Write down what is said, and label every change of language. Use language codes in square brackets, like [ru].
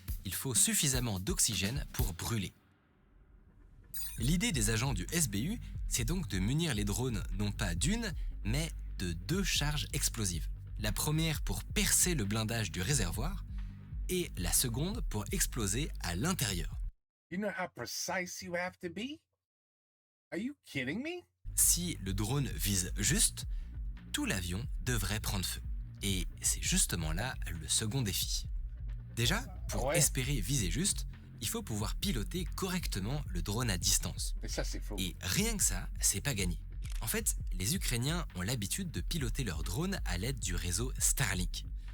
[fr] Il faut suffisamment d'oxygène pour brûler. L'idée des agents du SBU, c'est donc de munir les drones non pas d'une, mais de 2 charges explosives. La première pour percer le blindage du réservoir et la seconde pour exploser à l'intérieur. [en] You know how precise you have to be? Are you kidding me? [fr] Si le drone vise juste, tout l'avion devrait prendre feu. Et c'est justement là le second défi. Déjà, pour espérer viser juste, il faut pouvoir piloter correctement le drone à distance. Mais ça, c'est faux. Et rien que ça, c'est pas gagné. En fait, les Ukrainiens ont l'habitude de piloter leurs drones à l'aide du réseau Starlink.